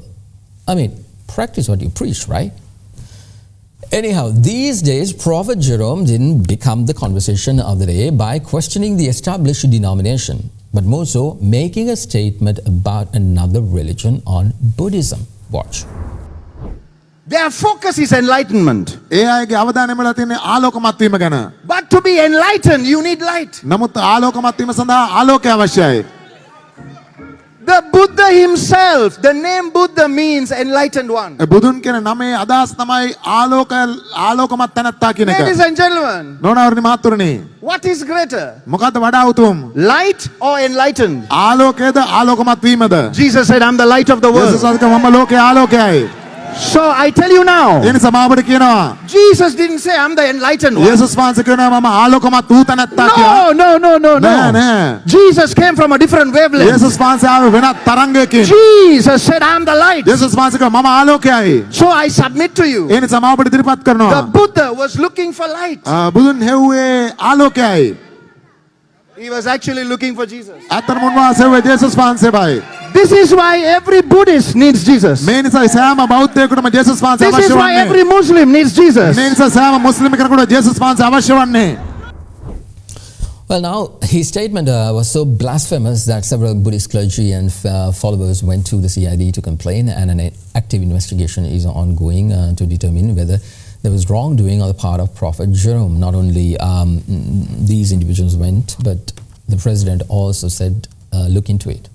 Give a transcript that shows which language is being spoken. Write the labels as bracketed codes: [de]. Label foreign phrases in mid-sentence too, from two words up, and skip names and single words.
[en] I mean, practice what you preach, right? Anyhow, these days, Prophet Jerome didn't become the conversation of the day by questioning the established denomination, but more so making a statement about another religion on Buddhism. Watch. Their focus is enlightenment. [si] ඒ අයගේ අවධානය යොමු තියෙන්නේ ආලෝකමත් වීම ගැන. [en] But to be enlightened, you need light. [si] නමුත් ආලෝකමත් වීම සඳහා ආලෝකය අවශ්‍යයි. [en] The Buddha himself, the name Buddha means enlightened one. [si] බුදුන් කියන නමේ අදහස් තමයි ආලෝකමත් තැනැත්තා කියන එක. [en] Ladies and gentlemen, [si] නෝනාවරුනි මහත්තුරුනි, [en] what is greater? [si] මොකද්ද වඩා උතුම්? [en] Light or enlightened? [si] ආලෝකයද ආලෝකමත් වීමද? [en] Jesus said, I'm the light of the world. [si] යේසුස් වහන්සේ මම ලෝකයේ ආලෝකයයි. [en] So I tell you now, [si] ඒ නිසා මාබට කියනවා [en] Jesus didn't say I'm the enlightened one. [si] යේසුස් වහන්සේ කියනවා මම ආලෝකමත් වූ තැනැත්තා කියලා. [en] No. [si] නෑ. [en] Jesus came from a different wavelength. [si] යේසුස් වහන්සේ ආවේ වෙනත් තරංගයකින්. [en] Jesus said I'm the light. [si] යේසුස් වහන්සේ කිව්වා මම ආලෝකයයි. [en] So I submit to you. [si] ඒ නිසා මාබට ඉදිරිපත් කරනවා. [en] The Buddha was looking for light. [si] බුදුන් හෙව්වේ ආලෝකයයි. [en] He was actually looking for Jesus. [si] අතරම උන්වහන්සේ හෙව්වේ යේසුස් වහන්සේයි. [en] This is why every Buddhist needs Jesus. [si] මේ නිසා සෑම බෞද්ධයෙකුටම යේසුස් වහන්සේ අවශ්‍ය වන්නේ. [en] This is why every Muslim needs Jesus. [si] මේ නිසා සෑම මුස්ලිම් කෙනෙකුට යේසුස් වහන්සේ අවශ්‍ය වන්නේ. [en] Well, now, his statement was so blasphemous that several Buddhist clergy and followers went to the CID to complain, and an active investigation is ongoing to determine whether there was wrongdoing on the part of Prophet Jerome. Not only these individuals went, but the president also said, look into it.